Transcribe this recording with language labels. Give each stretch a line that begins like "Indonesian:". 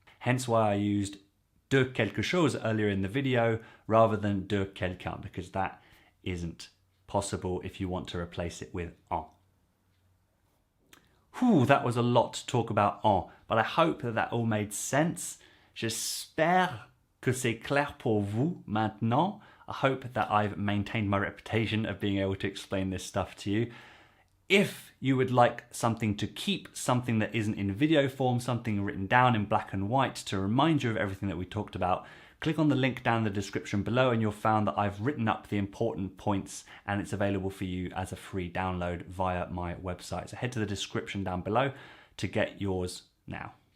English: Hence why I used de quelque chose earlier in the video rather than de quelqu'un, because that isn't possible if you want to replace it with en. Whew, that was a lot to talk about en, but I hope that all made sense.
French: J'espère que c'est clair pour vous maintenant.
English: I hope that I've maintained my reputation of being able to explain this stuff to you. If you would like something to keep, something that isn't in video form, something written down in black and white to remind you of everything that we talked about, click on the link down in the description below and you'll find that I've written up the important points and it's available for you as a free download via my website. So head to the description down below to get yours now.